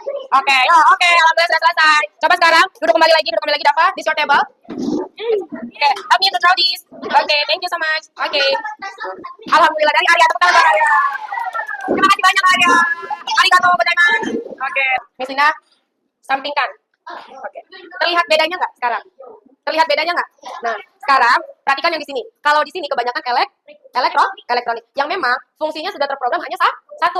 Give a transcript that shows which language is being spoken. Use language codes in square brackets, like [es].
[id] Oke, oke, alhamdulillah sudah selesai. Coba sekarang duduk kembali lagi, Dava. [en] This your table. Okay, help me to draw this. Okay, thank you so much. Okay. [id] Alhamdulillah dari Arya, tepuk tangan buat Arya. Terima kasih banyak Arya. [ja] Arigato gozaimasu. [id] Oke, Miss Linda, sampingkan. Oke. Terlihat bedanya nggak sekarang? Terlihat bedanya nggak? Nah, sekarang perhatikan yang di sini. Kalau di sini kebanyakan elektronik yang memang fungsinya sudah terprogram hanya satu.